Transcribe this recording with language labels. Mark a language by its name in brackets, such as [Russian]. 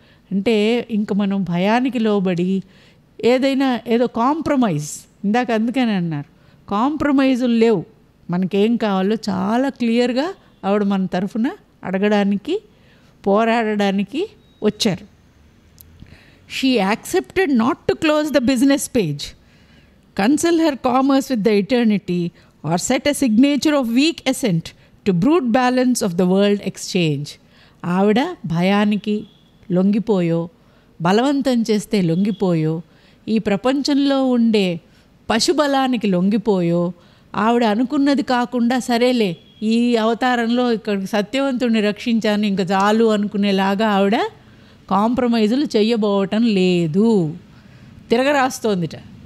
[Telugu] అంటే ఇంక మనం భయానికి లోబడి ఏదో కాంప్రమైజ్, ఇందాక అందుకని అన్నారు కాంప్రమైజులు లేవు. మనకేం కావాలో చాలా క్లియర్గా ఆవిడ మన తరఫున అడగడానికి పోరాడడానికి వచ్చారు. [English] She accepted not to close the business page, cancel her commerce with the eternity, or set a signature of weak assent to brute balance of the world exchange. [Telugu] ఆవిడ భయానికి లొంగిపోయో, బలవంతం చేస్తే లొంగిపోయో, ఈ ప్రపంచంలో ఉండే పశుబలానికి లొంగిపోయో, ఆవిడ అనుకున్నది కాకుండా సరేలే ఈ అవతారంలో ఇక్కడ సత్యవంతుడిని రక్షించాను ఇంకా చాలు అనుకునేలాగా ఆవిడ కాంప్రమైజులు చెయ్యబోవటం లేదు. తిరగరాస్తోందిట.